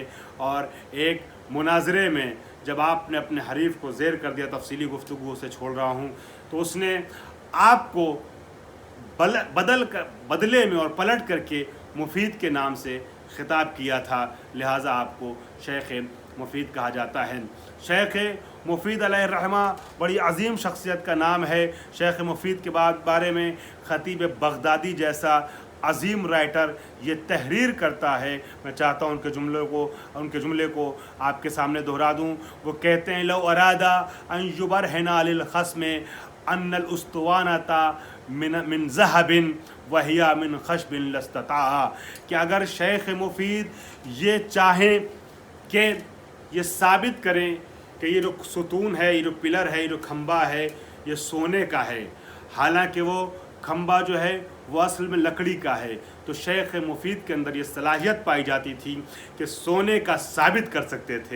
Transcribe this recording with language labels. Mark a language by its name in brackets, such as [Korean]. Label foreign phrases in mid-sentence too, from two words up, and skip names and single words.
[Urdu] اور ایک مناظرے میں جب آپ نے اپنے حریف کو زیر کر دیا، تفصیلی گفتگو سے چھوڑ رہا ہوں، تو اس نے آپ کو بدلے میں اور پلٹ کر کے مفید کے نام سے خطاب کیا تھا، لہٰذا آپ کو شیخ مفید کہا جاتا ہے. شیخ مفید علیہ الرحمہ بڑی عظیم شخصیت کا نام ہے. شیخ مفید کے بارے میں خطیب بغدادی جیسا عظیم رائٹر یہ تحریر کرتا ہے. میں چاہتا ہوں ان کے جملے کو آپ کے سامنے دہرا دوں. وہ کہتے ہیں, [Arabic] لو أراد أن يبرهن للخصم أن الأسطوانة من ذهب وهي من خشب لاستطاع, [Urdu] کہ اگر شیخ مفید یہ چاہیں کہ یہ ثابت کریں کہ یہ جو ستون ہے، یہ جو پلر ہے، یہ جو کھمبا ہے، یہ سونے کا ہے، حالانکہ وہ کھمبا جو ہے وہ اصل میں لکڑی کا ہے، تو شیخ مفید کے اندر یہ صلاحیت پائی جاتی تھی کہ سونے کا ثابت کر سکتے تھے.